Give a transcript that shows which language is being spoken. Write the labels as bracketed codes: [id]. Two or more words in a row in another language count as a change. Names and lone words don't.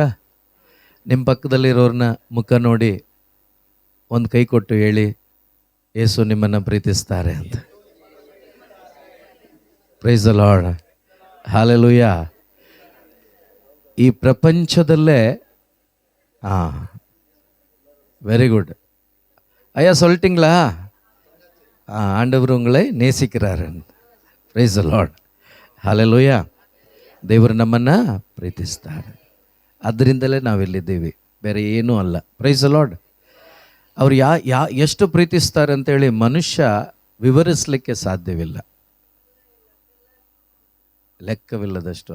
[kn] ನಿಮ್ಮ ಪಕ್ಕದಲ್ಲಿರೋರನ್ನ ಮುಖ ನೋಡಿ ಒಂದು ಕೈ ಕೊಟ್ಟು ಹೇಳಿ, ಯೇಸು ನಿಮ್ಮನ್ನು ಪ್ರೀತಿಸ್ತಾರೆ ಅಂತ. [en] Praise the Lord, hallelujah. [kn] ಈ ಪ್ರಪಂಚದಲ್ಲೇ [en] very good [ta] ஐயா சொல்லிட்டீங்களா? ஆண்டவர் உங்களை நேசிக்கிறாரு. [en] Praise the Lord, hallelujah. [kn] ದೇವರು ನಮ್ಮನ್ನು ಪ್ರೀತಿಸ್ತಾರೆ, ಅದರಿಂದಲೇ ನಾವಿಲ್ಲಿದ್ದೀವಿ, ಬೇರೆ ಏನೂ ಅಲ್ಲ. [en] Praise the Lord. [kn] ಅವ್ರು ಎಷ್ಟು ಪ್ರೀತಿಸ್ತಾರೆ ಅಂತೇಳಿ ಮನುಷ್ಯ ವಿವರಿಸಲಿಕ್ಕೆ ಸಾಧ್ಯವಿಲ್ಲ, ಲೆಕ್ಕವಿಲ್ಲದಷ್ಟು.